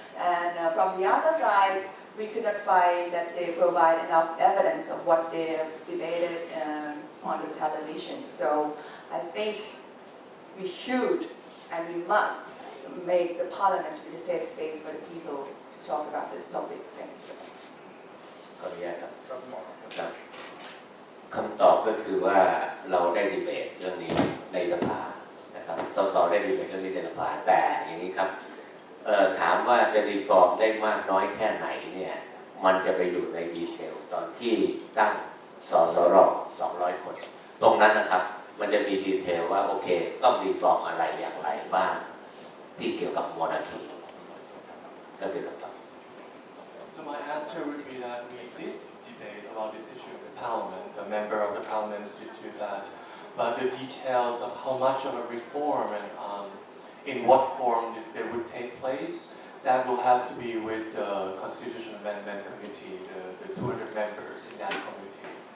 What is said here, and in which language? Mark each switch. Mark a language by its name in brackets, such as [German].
[English] And from the other side, we could not find that they provide enough evidence of what they have debated on the television. So I think we should and we must make the parliament be a safe space for the people to talk about this topic. Thank you. [Thai] ขออนุญาตครับ ครับหมอ ครับคำตอบก็คือว่าเราได้ดีเบตเรื่องนี้ในสภานะครับสสได้ดีเบตเรื่องนี้ในสภาแต่อย่างนี้ครับถามว่าจะรีฟอร์มได้มากน้อยแค่ไหนเนี่ยมันจะไปอยู่ในดีเทลตอนที่ตั้งสสร200 คนตรงนั้นนะครับมันจะมีดีเทลว่าโอเคต้องรีฟอร์มอะไรอย่างไรบ้างที่เกี่ยวกับโมนาทีก็เป็นคำตอบ [English] So my answer would be that we did debate about this issue in the Parliament. A member of the Parliament instituted that, but the details of how much of a reform and in what form it would take place, that will have to be with the Constitution Amendment Committee, the 200 members in that committee.